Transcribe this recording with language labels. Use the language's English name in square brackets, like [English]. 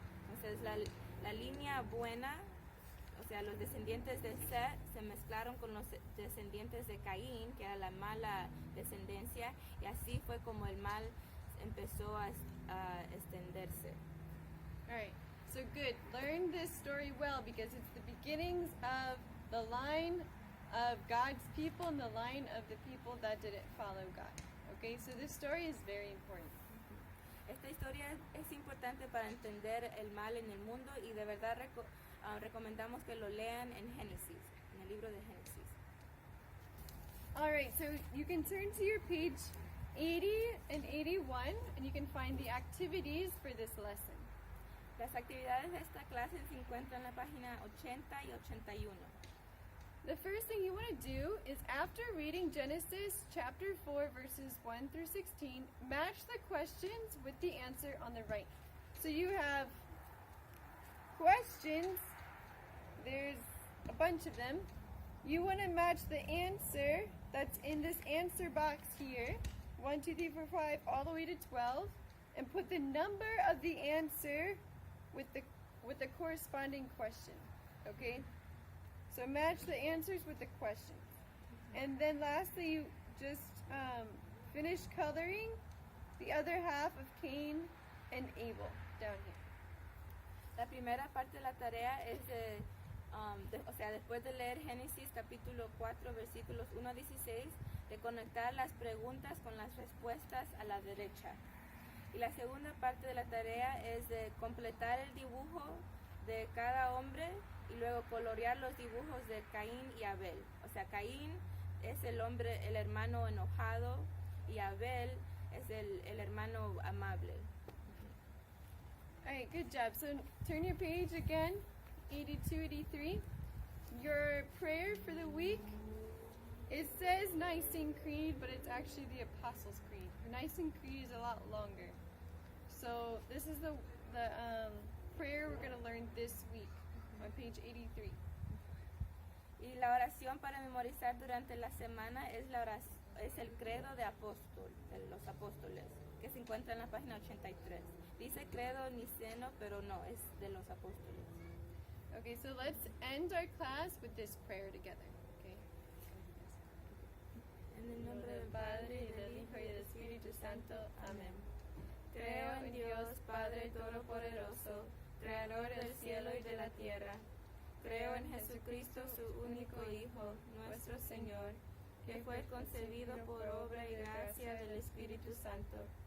[Spanish] Entonces la línea buena, o sea, los descendientes de Seth se mezclaron con los descendientes de Caín, que era la mala descendencia, y así fue como el mal empezó a extenderse. [English] All right, so good. Learn this story well because it's the beginnings of the line of God's people and the line of the people that didn't follow God. Okay, so this story is very important. [Spanish] Esta historia es importante para entender el mal en el mundo y de verdad recomendamos que lo lean en Génesis, en el libro de Génesis. [English] All right, so you can turn to your page 80 and 81 and you can find the activities for this lesson. [Spanish] Las actividades de esta clase se encuentran en la página 80 y 81. [English] The first thing you want to do is, after reading Genesis chapter 4 verses 1 through 16, match the questions with the answer on the right. So you have questions, there's a bunch of them. You want to match the answer that's in this answer box here, 1, 2, 3, 4, 5, all the way to 12, and put the number of the answer with the corresponding question, okay? So match the answers with the questions. And then lastly, you just finish coloring the other half of Cain and Abel down here. [Spanish] La primera parte de la tarea es o sea, después de leer Génesis capítulo 4 versículos 1 a 16, de conectar las preguntas con las respuestas a la derecha. Y la segunda parte de la tarea es de completar el dibujo de cada hombre y luego colorear los dibujos de Caín y Abel. O sea, Caín es el hombre, el hermano enojado, y Abel es el hermano amable. [English] All right, good job. So turn your page again, 82, 83. Your prayer for the week, it says Nicene Creed, but it's actually the Apostles' Creed. The Nicene Creed is a lot longer. So this is the prayer we're going to learn this week on page 83. [Spanish] Y la oración para memorizar durante la semana es es el credo de los apóstoles, que se encuentra en la página 83. Dice credo niceno, pero no, es de los apóstoles. [English] Okay, so let's end our class with this prayer together. Okay. [Spanish] En el nombre del Padre, y del Hijo, y del Espíritu Santo. Amén. Creo en Dios, Padre Todopoderoso, Creador del cielo y de la tierra. Creo en Jesucristo, su único Hijo, nuestro Señor, que fue concebido por obra y gracia del Espíritu Santo.